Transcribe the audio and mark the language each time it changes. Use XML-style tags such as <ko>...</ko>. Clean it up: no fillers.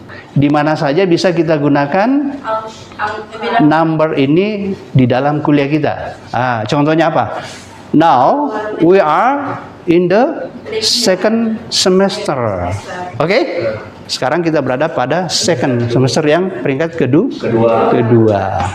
<id>Di mana saja bisa kita gunakan number ini di dalam kuliah kita? Contohnya apa?</id> <en>Now we are in the second semester.</en> <id>Oke? Sekarang kita berada pada second semester yang peringkat kedua.</id>